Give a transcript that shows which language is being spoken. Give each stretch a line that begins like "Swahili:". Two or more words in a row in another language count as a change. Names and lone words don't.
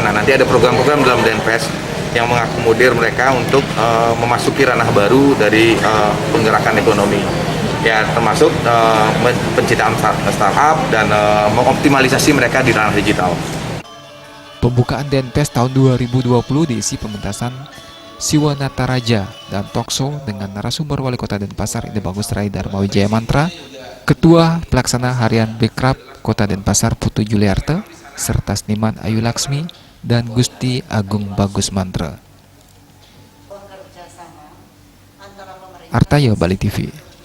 Indonesian: Nah, nanti ada program-program dalam Denpes yang mengakomodir mereka untuk memasuki ranah baru dari penggerakan ekonomi. Ya, termasuk penciptaan startup dan mengoptimalisasi mereka di ranah digital. Pembukaan Denpes tahun 2020 diisi pementasan Siwa Nataraja dan talkshow dengan narasumber Wali Kota Denpasar Ide Bagus Rai Dharma Wijaya Mantra, Ketua Pelaksana Harian Bekraf Kota Denpasar Putu Juliarto, serta seniman Ayu Laksmi dan Gusti Agung Bagus Mantra. Artayo, Bali TV.